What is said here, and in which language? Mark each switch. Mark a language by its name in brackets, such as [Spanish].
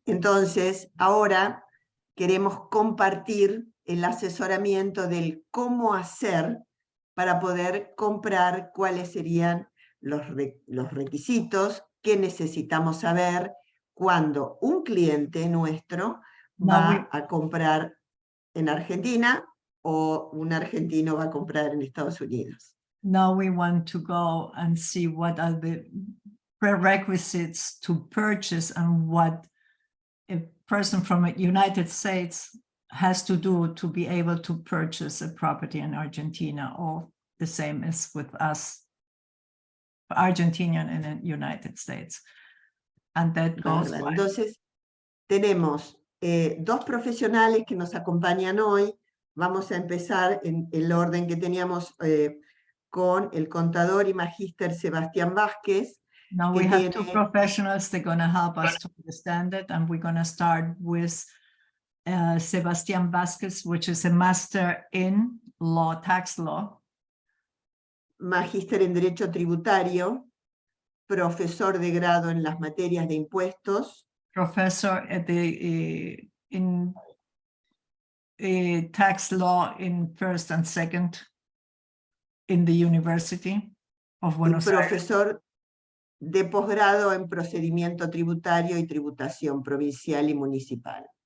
[Spanish] Entonces, ahora queremos compartir el asesoramiento del cómo hacer para poder comprar, cuáles serían los requisitos que necesitamos saber cuando un cliente nuestro va a comprar en Argentina o un argentino va a comprar en Estados Unidos. [English] Now we want to go and see what are the prerequisites to purchase and what a person from the United States has to do to be able to purchase a property in Argentina, or the same as with us, Argentinian in the United States. And that goes. [Spanish] Entonces, tenemos dos profesionales que nos acompañan hoy. Vamos a empezar en el orden que teníamos con el contador y magíster Sebastián Vázquez. [English] Now we have two professionals that are going to help us to understand it, and we're going to start with Sebastián Vázquez, which is a master in law, tax law. [Spanish] Magíster en Derecho Tributario, profesor de grado en las materias de impuestos. [English] Professor at in tax law in first and second in the University of Buenos Aires. [Spanish] Profesor de posgrado en procedimiento tributario y tributación provincial y municipal.